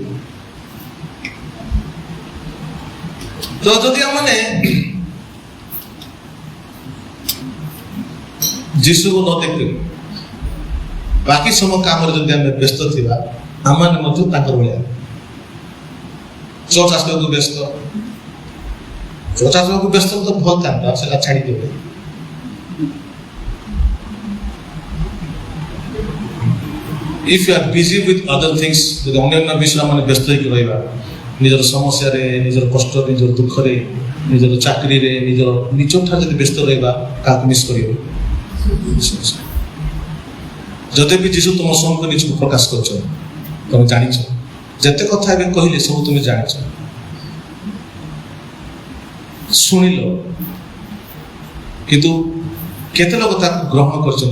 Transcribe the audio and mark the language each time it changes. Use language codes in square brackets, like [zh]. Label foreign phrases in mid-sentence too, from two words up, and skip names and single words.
[or] ତ ଯଦି ଆମମାନେ ଯୀଶୁକୁ ନ ଦେଖିବୁ, ବାକି ସବୁ କାମରେ ଯଦି ଆମେ ବ୍ୟସ୍ତ ଥିବା, ଆମମାନେ ମଧ୍ୟ ତାଙ୍କର ଭଳିଆ ଚର୍ଚ୍ଚ ଆସିବାକୁ ବ୍ୟସ୍ତ। ଚର୍ଚ୍ଚ ଆସିବାକୁ ବ୍ୟସ୍ତ ତ ଭଲ ଥାନ୍ତା, ସେଟା ଛାଡ଼ିଦେବେ। [en] If you are busy with other things, [or] ଯଦି ଅନ୍ୟାନ୍ୟ ବିଷୟ ମାନେ ବ୍ୟସ୍ତ ହେଇକି ରହିବା, ନିଜର ସମସ୍ୟାରେ, ନିଜର କଷ୍ଟ, ନିଜର ଦୁଃଖରେ, ନିଜର ଚାକିରିରେ, ନିଜଠାରୁ ଯଦି ବ୍ୟସ୍ତ ରହିବା, କାହାକୁ ମିସ୍ କରିବ? ଯଦ୍ୟପି ଯୀଶୁ ତୁମ ସମ୍ମୁଖ ନିଜକୁ ପ୍ରକାଶ କରୁଛ, ତମେ ଜାଣିଛ, ଯେତେ କଥା ଏବେ କହିଲେ ସବୁ ତୁମେ ଜାଣିଛ, ଶୁଣିଲ, କିନ୍ତୁ କେତେ ଲୋକ ତାକୁ ଗ୍ରହଣ କରିଛନ୍ତି?